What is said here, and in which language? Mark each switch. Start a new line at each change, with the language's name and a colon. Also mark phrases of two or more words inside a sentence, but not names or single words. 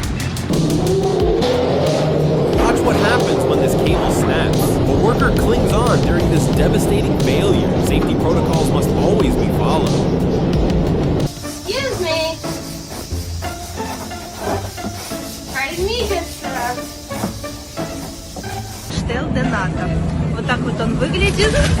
English: Watch what happens when this cable snaps. The worker clings on during this devastating failure. Safety protocols must always be followed. Excuse me. Pardon me, good sir.
Russian: Штель Дената. Вот так вот он выглядит.